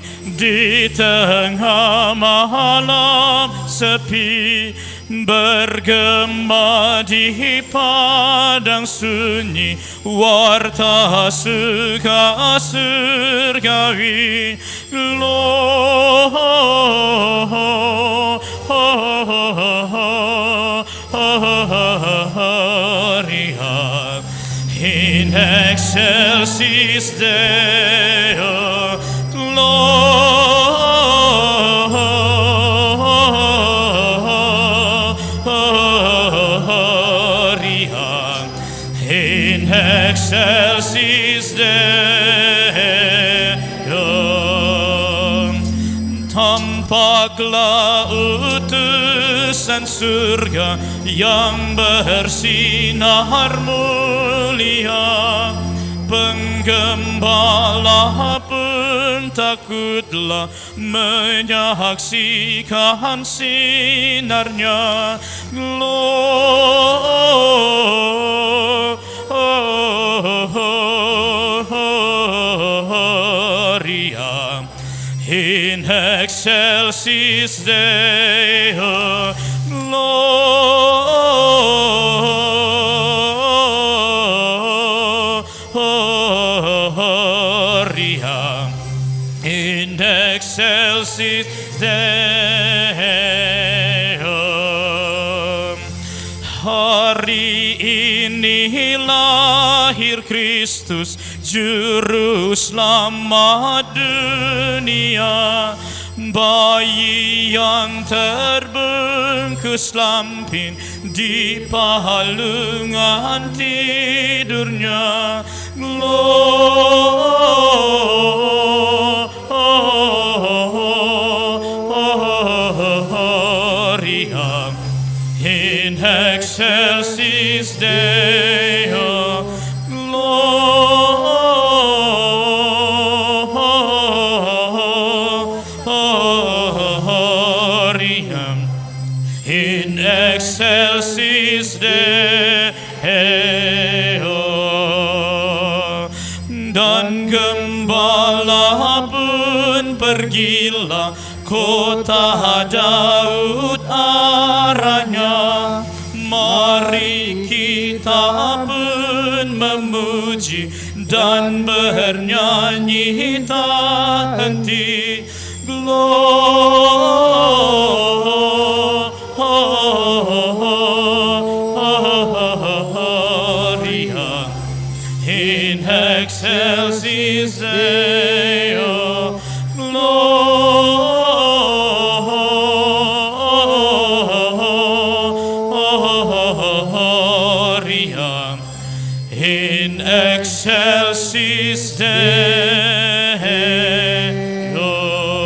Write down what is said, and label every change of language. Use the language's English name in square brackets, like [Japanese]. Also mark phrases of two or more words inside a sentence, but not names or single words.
[Indonesian] di tengah malam sepi, bergema di padang sunyi, warta suka surgawi. [Latin] Gloria in excelsis Deo, gloria in excelsis Deo. [Indonesian] Tampaklah utusan surga yang bersinar mulia, penggembala pun takutlah menyaksikan sinarnya. [Latin] Gloria in excelsis Deo, gloria in excelsis Deo. [Indonesian] Hari ini lahir Kristus, Juru Selamat dunia. Bayi yang terbungkus lampin di palungan tidurnya. [Latin] Gloria in excelsis Deo, gloria in excelsis Deo. [Indonesian] Dan gembala pun pergilah kota Daud arahnya. Mari kita pun memuji dan bernyanyi tak henti. [Latin] Gloria in excelsis Deo, gloria in excelsis Deo.